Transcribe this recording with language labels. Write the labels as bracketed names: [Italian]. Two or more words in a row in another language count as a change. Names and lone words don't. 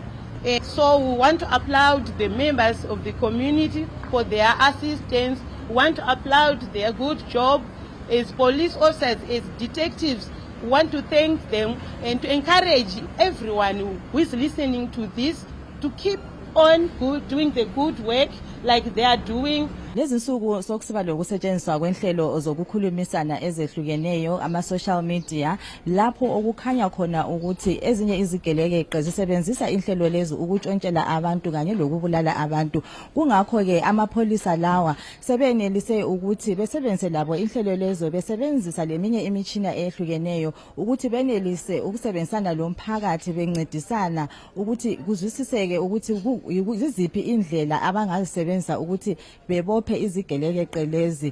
[English] So we want to applaud the members of the community for their assistance. We want to applaud their good job as police officers, as detectives. We want to thank them and to encourage everyone who is listening to this to keep on doing the good work like they are doing. [North Ndebele] Lezi nsuku sokusiba lokusetshenziswa kwenhlelo zokukhulumisana ezehlukeneyo ama- [English] social media [North Ndebele] lapho okukhanya khona ukuthi ezinye izigelekeqe zisebenzisa inhlelo lezi ukutshontshela abantu kanye lokubulala abantu. Kungakho-ke amapholisa lawa sebenelise ukuthi besebenzise labo inhlelo lezo besebenzisa leminye imitshina eyehlukeneyo ukuthi benelise ukusebenzisana lomphakathi bencedisana ukuthi kuzwisiseke ukuthi yiziphi indlela abangazisebenzisa ukuthi bebophe izigelekeqe lezi.